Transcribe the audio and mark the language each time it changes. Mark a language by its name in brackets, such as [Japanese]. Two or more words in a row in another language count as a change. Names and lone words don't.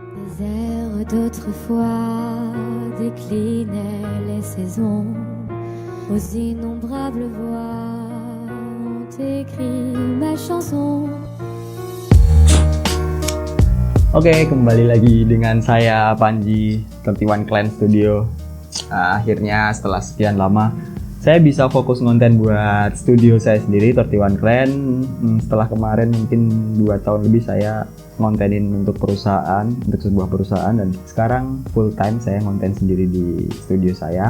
[French] airs d'autrefois déclinaient les saisons, aux innombrables voix ont écrit ma chanson. [Indonesian] Oke, kembali lagi dengan saya Panji, 31 Clan Studio. Akhirnya setelah sekian lama saya bisa fokus ngonten buat studio saya sendiri, 31 Clan. Setelah kemarin mungkin 2 tahun lebih saya ngontenin untuk sebuah perusahaan, dan sekarang [English] full time [Indonesian] saya ngonten sendiri di studio saya.